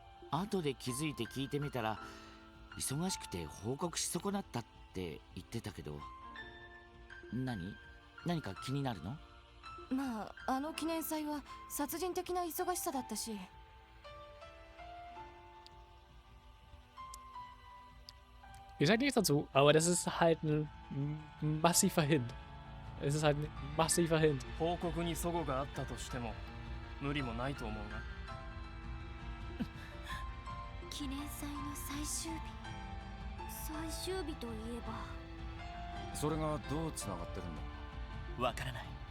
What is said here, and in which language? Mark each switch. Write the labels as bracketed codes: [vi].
[ja] 後で気づいて聞いてみたら、忙しくて報告し損なったって言ってたけど、何か気になるの？まあ、あの記念祭は殺人的な忙しさだったし。 [de] Ich sag nichts dazu, aber das ist halt ein massiver Hint. Es ist halt ein massiver Hint. [ja] 報告に齟齬があったとしても無理もないと思うが。記念祭の最終日。最終日といえば。それがどうつながってるんだ？わからない。